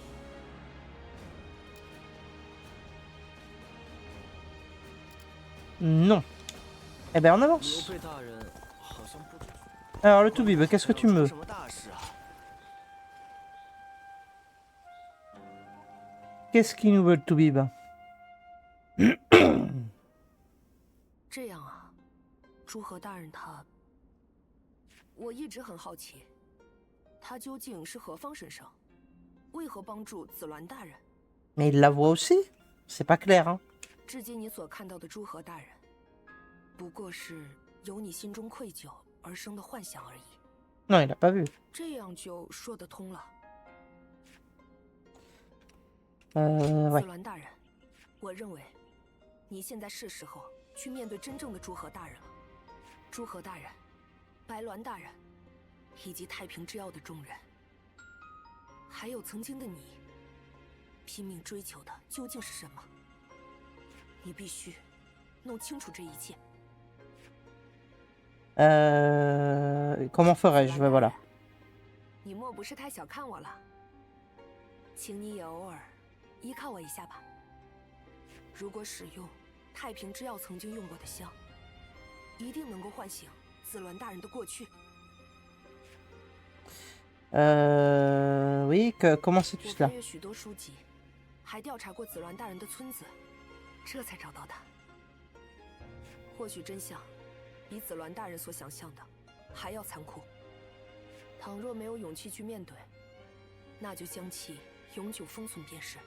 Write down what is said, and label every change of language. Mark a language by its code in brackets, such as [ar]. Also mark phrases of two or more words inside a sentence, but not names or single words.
[fr] Non. Eh ben, on avance. Alors, le Toubib, qu'est-ce que tu me... Qu'est-ce qu'il nous veut, le Toubib? [zh] 这样啊，诸葛大人他，我一直很好奇，他究竟是何方神圣？为何帮助紫鸾大人？ [fr] Mais il la voit aussi? C'est pas clair, hein. [zh] 至今你所看到的诸葛大人，不过是由你心中愧疚而生的幻想而已。 [fr] Non, il a pas vu. [zh] 这样就说得通了。 [fr] Ouais. [zh] 紫鸾大人，我认为，你现在是时候去面对真正的诸葛大人了。诸葛大人、白鸾大人，以及太平之耀的众人，还有曾经的你，拼命追求的究竟是什么？你必须弄清楚这一切。 [fr] Comment ferais-je? Voilà. [zh] 你莫不是太小看我了？请你也偶尔依靠我一下吧。如果使用太平之耀曾经用过的香，一定能够唤醒紫鸾大人的过去。 [fr] Oui, comment sais-tu [zh] 我 [fr] cela? [zh] 翻阅许多书籍，还调查过紫鸾大人的村子，这才找到他。或许真相比紫鸾大人所想象的还要残酷。倘若没有勇气去面对，那就将其永久封存便是。